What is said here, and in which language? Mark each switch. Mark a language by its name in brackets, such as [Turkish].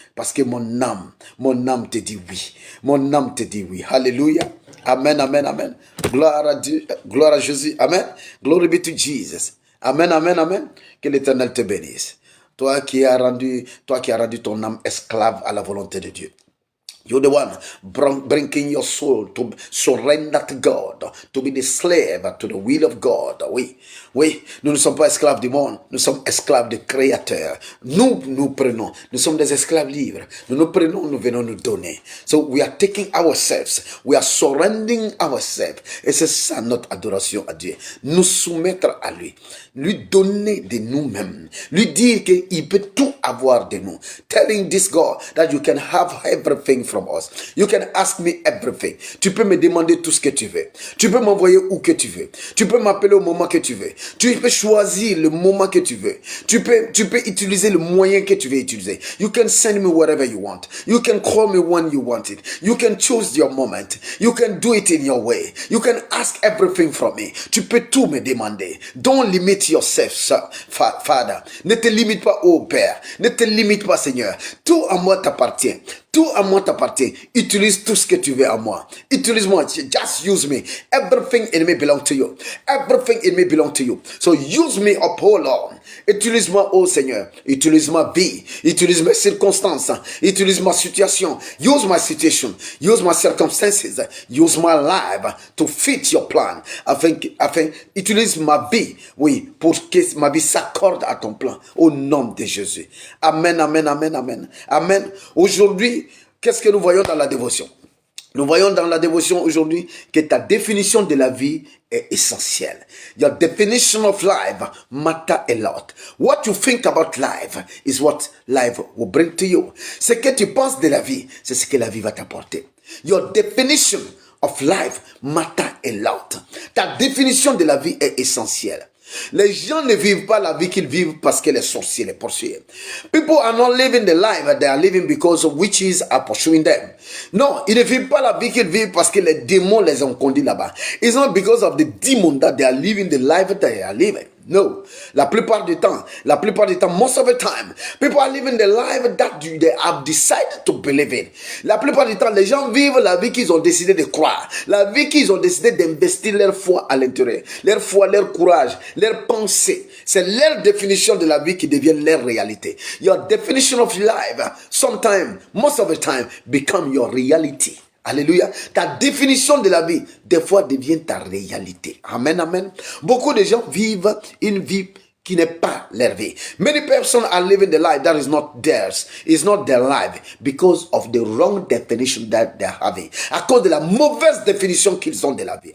[French] Parce que mon âme te dit oui. Mon âme te dit oui. Alléluia. Amen, amen, amen. Gloire à Dieu, gloire à Jésus. [English] Amen. Glory be to Jesus. Amen, amen, amen. [French] Que l'Éternel te bénisse. Toi qui as rendu ton âme esclave à la volonté de Dieu. [English] You're the one bringing your soul to surrender to God, to be the slave to the will of God. [French] Oui, nous ne sommes pas esclaves du monde, nous sommes esclaves du Créateur. Nous prenons, nous sommes des esclaves libres. Nous prenons, nous venons nous donner. [English] So we are taking ourselves, we are surrendering ourselves. [French] Et c'est ça notre adoration à Dieu. Nous soumettre à lui, lui donner de nous-mêmes, lui dire qu'il peut tout avoir de nous. [English] Telling this God that you can have everything from us. You can ask me everything. [French] Tu peux me demander tout ce que tu veux. Tu peux m'envoyer où que tu veux. Tu peux m'appeler au moment que tu veux. Tu peux choisir le moment que tu veux. Tu peux utiliser le moyen que tu veux utiliser. [English] You can send me whatever you want. You can call me when you want it. You can choose your moment. You can do it in your way. You can ask everything from me. [French] Tu peux tout me demander. [English] Don't limit yourself, Father. [French] Ne te limite pas, oh Père. Ne te limite pas, Seigneur. Tout à moi t'appartient. Tout à moi t'appartient. Utilise tout ce que tu veux à moi. Utilise-moi. [English] Just use me. Everything in me belongs to you. Everything in me belongs to you. So use me up, oh Lord. [French] Utilise-moi, oh Seigneur. Utilise ma vie. Utilise mes circonstances. Utilise ma situation. [English] Use my situation. Use my circumstances. Use my life to fit your plan. [French] Utilise ma vie, oui, pour que ma vie s'accorde à ton plan. Au nom de Jésus. Amen, amen, amen, amen. Amen. Aujourd'hui, qu'est-ce que nous voyons dans la dévotion? Nous voyons dans la dévotion aujourd'hui que ta définition de la vie est essentielle. [English] Your definition of life matter a lot. What you think about life is what life will bring to you. [French] Ce que tu penses de la vie, c'est ce que la vie va t'apporter. [English] Your definition of life matter a lot. [French] Ta définition de la vie est essentielle. Les gens ne vivent pas la vie qu'ils vivent parce que les sorciers les poursuivent. [English] People are not living the life they are living because of witches are pursuing them. [French] Non, ils ne vivent pas la vie qu'ils vivent parce que les démons les ont conduits là-bas. [English] It's not because of the demon that they are living the life that they are living. No, [French] la plupart du temps, [English] most of the time, people are living the life that they have decided to believe in. [French] La plupart du temps, les gens vivent la vie qu'ils ont décidé de croire, la vie qu'ils ont décidé d'investir leur foi à l'intérieur, leur foi, leur courage, leur pensée. C'est leur définition de la vie qui devient leur réalité. [English] Your definition of life, sometimes, most of the time, become your reality. [French] Alléluia. Ta définition de la vie, des fois, devient ta réalité. Amen, amen. Beaucoup de gens vivent une vie qui n'est pas leur vie. [English] Many persons are living the life that is not theirs. It's not their life because of the wrong definition that they're having. [French] À cause de la mauvaise définition qu'ils ont de la vie.